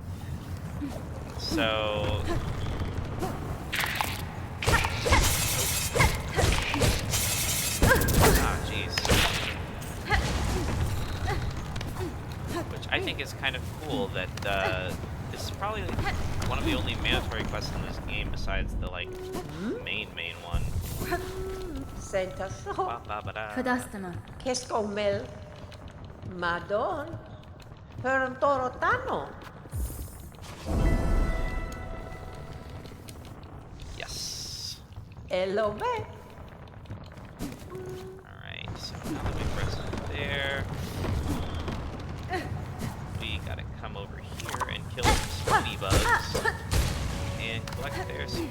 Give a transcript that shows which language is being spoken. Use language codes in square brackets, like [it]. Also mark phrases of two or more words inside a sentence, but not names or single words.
[en] So... Oh, jeez. Which I think is kind of cool that This is probably one of the only mandatory quests in this game besides the like main one. Senta so. Ba-ba-ba-da. Fadastama. Keskomel. Madon. Perontorotano. Yes. Elobe. Alright, so now that we press there, we gotta come over here and kill some speedy bugs and collect their spines.